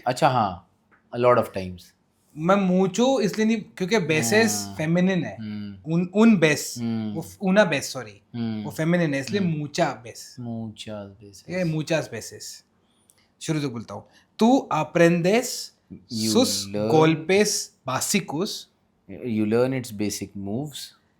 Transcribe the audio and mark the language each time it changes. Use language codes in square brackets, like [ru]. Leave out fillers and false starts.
[hi] अच्छा हाँ, [en] a lot of times. [hi] मैं mucho इसलिए नहीं, क्योंकि bases फेमिनिन है. उन बेस, वो una बेस, सॉरी, वो फेमिनिन है, इसलिए mucha बेस. [es] मूचा वेसेस. ये muchas veces. [hi] शुरू से बोलता हूँ. [es] Tú aprendes sus [en] learn- [es] golpes básicos [en] You learn its basic moves